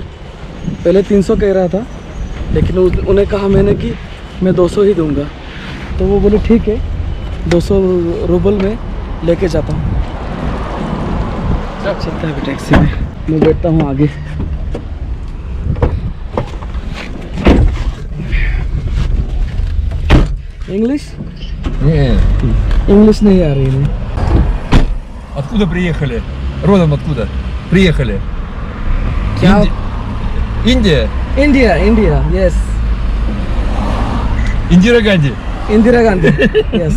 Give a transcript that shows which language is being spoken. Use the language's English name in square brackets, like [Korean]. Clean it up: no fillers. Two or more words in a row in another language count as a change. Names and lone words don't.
[Hindi] पहले 300 कह रहा था, लेकिन उन्हें कहा मैंने कि मैं 200 ही दूंगा, तो वो बोले ठीक है 200 रुपये में लेके जाता हूँ। चलता है अभी टैक्सी में, मैं बैठता हूँ आगे। इंग्लिश इंग्लिश नहीं आ रही है। [Russian] Откуда приехали? Родом откуда? Приехали? [Hindi] क्या? [Russian] Индия? [Hindi] इंडिया, इंडिया, यस। [Russian] Индира Ганди. [Hindi] इंदिरा गांधी, यस।